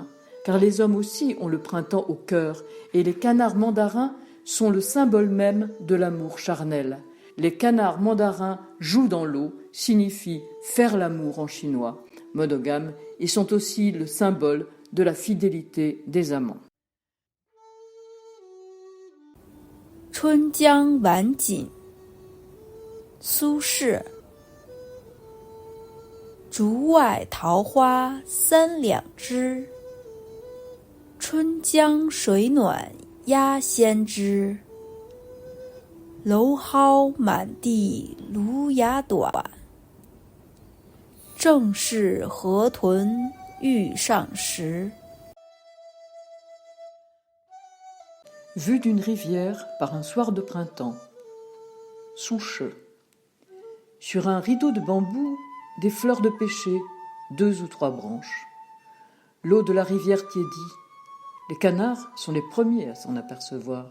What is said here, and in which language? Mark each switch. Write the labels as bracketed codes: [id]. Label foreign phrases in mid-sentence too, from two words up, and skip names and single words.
[fr] Car les hommes aussi ont le printemps au cœur, et les canards mandarins sont le symbole même de l'amour charnel. Les canards mandarins jouent dans l'eau signifie faire l'amour en chinois. Monogames, ils sont aussi le symbole de la fidélité des amants. [zh] 春江晚景，苏轼。竹外桃花三两枝，春江水暖鸭先知。蒌蒿满地芦芽短，正是河豚欲上时。 [fr] Vue d'une rivière par un soir de printemps. Souche. Sur un rideau de bambou, des fleurs de pêcher, 2 ou 3 branches. L'eau de la rivière tiédit. Les canards sont les premiers à s'en apercevoir.